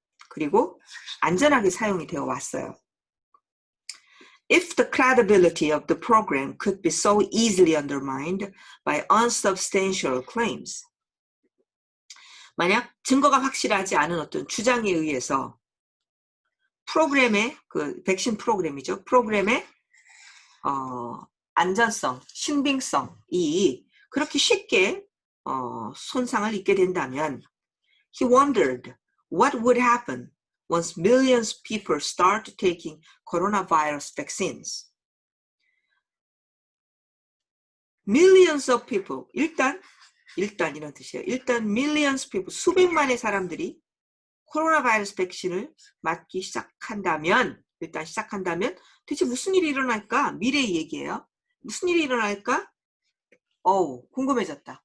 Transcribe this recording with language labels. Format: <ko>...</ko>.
<ko>그리고 안전하게 사용이 되어 왔어요.</ko> <en>If the credibility of the program could be so easily undermined by unsubstantial claims.</en> <ko>만약 증거가 확실하지 않은 어떤 주장에 의해서 프로그램의 그 백신 프로그램이죠. 프로그램의 안전성, 신빙성이 그렇게 쉽게 손상을 입게 된다면</ko> <en>he wondered what would happen once millions of people start taking coronavirus vaccines. Millions of people,</en> <ko>일단 이런 뜻이에요. 일단</ko> <en>millions of people,</en> <ko>수백만의 사람들이 코로나 바이러스 백신을 맞기 시작한다면 대체 무슨 일이 일어날까? 미래의 얘기예요. 무슨 일이 일어날까? 궁금해졌다.</ko>